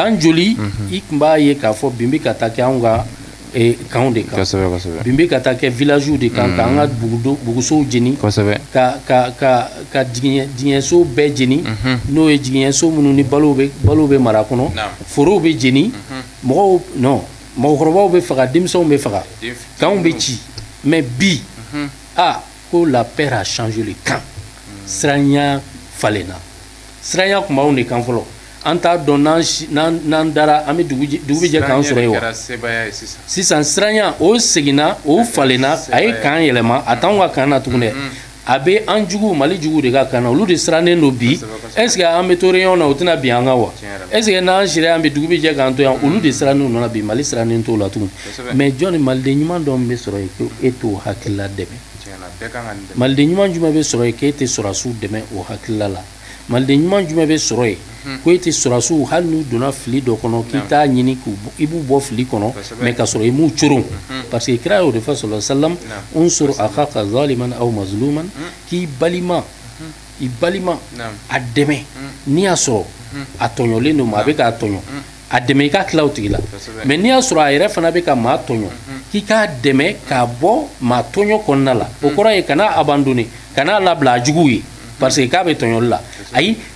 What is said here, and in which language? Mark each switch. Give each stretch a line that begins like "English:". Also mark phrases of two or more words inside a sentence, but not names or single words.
Bambara: san joli i tun b'a ye k'a fɔ bin bɛ ka taa kɛ anw ka kanw de kan bin bɛ ka taa kɛ village de kan k'an ka bugusow jeni ka jigiɲɛso bɛɛ jeni n'o ye jigiɲɛso minnu ni balo bɛ mara kɔnɔ forow bɛ jeni mɔgɔkɔrɔbaw bɛ faga denmisɛnw bɛ faga kanw bɛ ci mais bi ko
French: la paix a changé le camp
Bambara: siranya falenna siranya tun b'anw de kan fɔlɔ an t'a dɔn n'an dara an bɛ dugu bɛ jɛ k'an sɔrɔ yen wa sisan siranya o seginna o falenna a ye kan yɛlɛma a t'anw ka kan na tuguni dɛ a bɛ an jugu Mali jugu de ka kan na olu de sirannen don bi
French: est ce que
Bambara: an bɛ to réunion na o tɛna bin an kan wa
French: est ce que
Bambara: n'an sira yan bi dugu bɛ jɛ k'an to yan olu de sirannen nɔ bi Mali sirannen t'o la tuguni mais jɔn ni maliden ɲuman dɔ bɛ sɔrɔ yen ko e t'o hakilila dɛmɛ maliden ɲuman jumɛn bɛ sɔrɔ yen k'e tɛ sɔrɔdasiw dɛmɛ o hakilila la maliden ɲuman jumɛn bɛ sɔrɔ yen ko e tɛ sɔrɔdasiw hali n'u donna fili dɔ kɔnɔ k'i t'a ɲini i b'u bɔ fili kɔnɔ
French: mais ka sɔrɔ
Bambara: i m'u coron
French: parce que
Bambara: kira y'o de fɔ
Arabic: صلى الله عليه وسلم انصر أخاك ظالما أو مظلوما
Bambara: k'i balima a dɛmɛ n'i y'a sɔrɔ a tɔɲɔlen don maa bɛ k'a tɔɲɔ a dɛmɛ i ka tila o tigi la mais n'i y'a sɔrɔ a yɛrɛ fana bɛ ka maa tɔɲɔ k'i k'a dɛmɛ k'a bɔ maa tɔɲɔ kɔnɔna la o kɔrɔ ye kana abandonner kana labila a juguw ye
French: parce que
Bambara: k'a bɛ tɔɲɔli la ayi